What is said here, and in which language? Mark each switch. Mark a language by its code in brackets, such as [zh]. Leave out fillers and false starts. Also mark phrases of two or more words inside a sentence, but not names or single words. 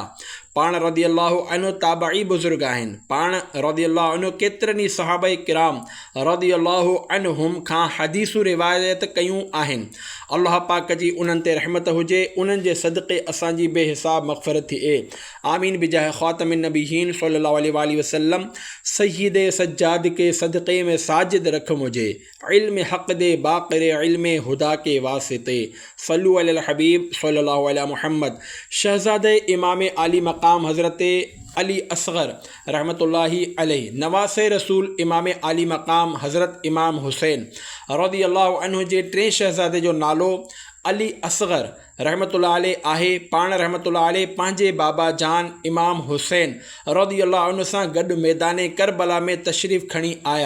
[sd] पाण [ar] رضي الله عنه [sd] ताबई बुज़ुर्ग आहिनि। पाण [ar] رضي الله عنه [sd] केतिरनि ई सहाबा किराम [ar] رضي الله عنهم [sd] खां हदीसूं रिवायत कयूं आहिनि। अल्लाह पाक जी उन्हनि ते रहमत हुजे, उन्हनि जे सदक़े असांजी बेहिसाब मग़फ़िरत थिए। [ar] آمين بجاه خاتم النبيين صلى الله عليه وسلم. [ur] سید سجاد کے صدقے میں ساجد رکھ مجھے، علم حق دے باقر علم ہدیٰ کے واسطے. [ar] صلوا على الحبيب صلى الله عليه محمد. [sd] शहज़ादे इमाम आली मकाम हज़रत अली असग़र [ar] رحمة الله عليه, [sd] नवासे रसूल इमाम आली मकाम हज़रत इमाम हुसैन [ar] رضي الله عنه [sd] जे 3 शहज़ादे जो नालो अली असग़र [ar] رحمة الله عليه [sd] आहे। पाण [ar] رحمة الله عليه [sd] पंहिंजे बाबा जान इमाम हुसैन [ar] رضي الله عنه [sd] सां गॾु मैदान करबला में तशरीफ़ खणी आया।